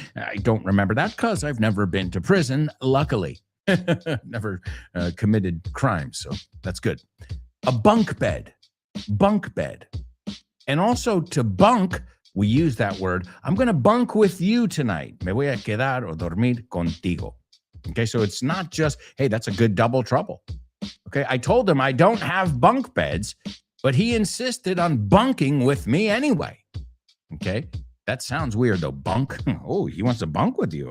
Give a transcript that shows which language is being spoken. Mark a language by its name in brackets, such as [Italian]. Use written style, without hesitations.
[English] I don't remember that because I've never been to prison, luckily. Never committed crimes, so that's good. A bunk bed. And also to bunk, we use that word. I'm going to bunk with you tonight. [Spanish] Me voy a quedar o dormir contigo. [English] Okay, so it's not just, hey, that's a good double trouble. Okay, I told him I don't have bunk beds, but he insisted on bunking with me anyway. Okay, that sounds weird though. Bunk? Oh, he wants to bunk with you.